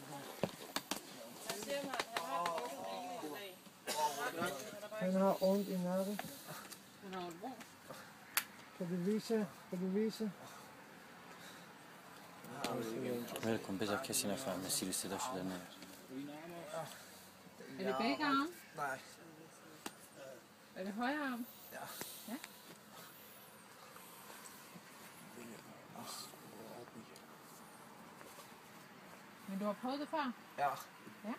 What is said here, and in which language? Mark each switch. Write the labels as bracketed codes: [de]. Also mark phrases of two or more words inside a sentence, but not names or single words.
[da] Han har ondt i nakken. Han har ondt hvor? Kan du vise? [fa] ول کن بذار کسی نفهمه سیر صدا شده نه [da] Er det begge arme? Nej. Er det højre arm? Ja. Ja? Men du har prøvet det før? Ja. Ja?